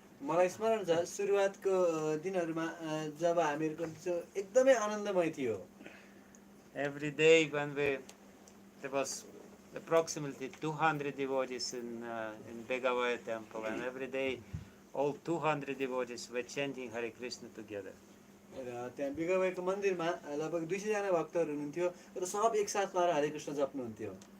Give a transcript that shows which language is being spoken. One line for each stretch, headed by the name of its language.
Nepali: मलाई स्मरण छ सुरुवातको दिनहरुमा जब हामीहरुको एकदमै आनन्दमय थियो
English: Every day when there was approximately 200 devotees in Begavaya temple, and every day all 200 devotees were chanting Hare Krishna together.
Nepali: र त्यहाँ बिगवाईको मन्दिरमा लगभग 200 जना भक्तहरु हुनुहुन्थ्यो र सब एकसाथ भएर हरे कृष्ण जप्नुहुन्थ्यो